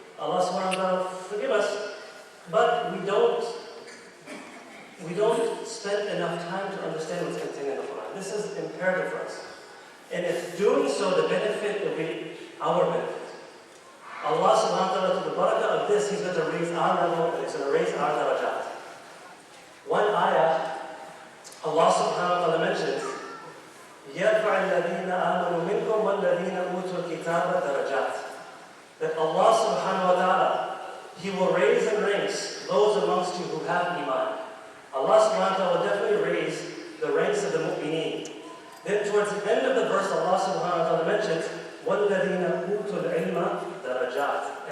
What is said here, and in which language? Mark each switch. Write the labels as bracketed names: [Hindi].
[English] Allah subhanahu wa ta'ala forgive us, but we don't spend enough time to understand what's contained in the Quran. This is imperative for us. And if doing so, the benefit will be our benefit. Allah subhanahu wa ta'ala, to the barakah of this, He's going to raise our level and He's going to raise our darajat. One ayah, Allah subhanahu wa ta'ala mentions, [Arabic] يَرْفَعِ الَّذِينَ آمَنُوا مِنْكُمْ وَالَّذِينَ أُوتُوا الْكِتَابَ دَرَجَاتٍ. [English] That Allah subhanahu wa ta'ala, He will raise in ranks those amongst you who have iman. Allah subhanahu wa ta'ala will definitely raise the ranks of the mu'mineen. Then towards the end of the verse, Allah subhanahu wa ta'ala mentions, [Arabic] وَالَّذِينَ أُوتُوا الْعِلْمَ دَرَجَاتٍ.